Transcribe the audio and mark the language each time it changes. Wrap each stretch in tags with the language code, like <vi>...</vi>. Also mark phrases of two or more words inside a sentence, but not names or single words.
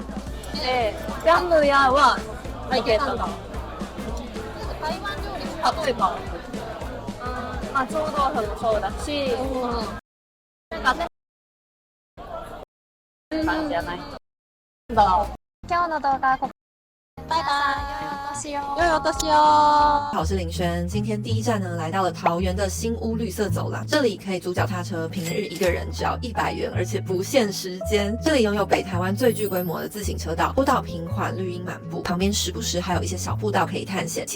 <ja>で、ジャムやは OK だった。台湾料理、例えばまあ、臭豆腐もそうだし、なんか感じじゃない？今日の動画はここ。</ja> <zh>拜拜，又有多西好，我是林轩。今天第一站呢，来到了桃园的新屋绿色走廊。这里可以租脚踏车，平日一个人只要100元，而且不限时间。这里拥有北台湾最具规模的自行车道，步道平缓，绿荫满布，旁边时不时还有一些小步道可以探险。</zh>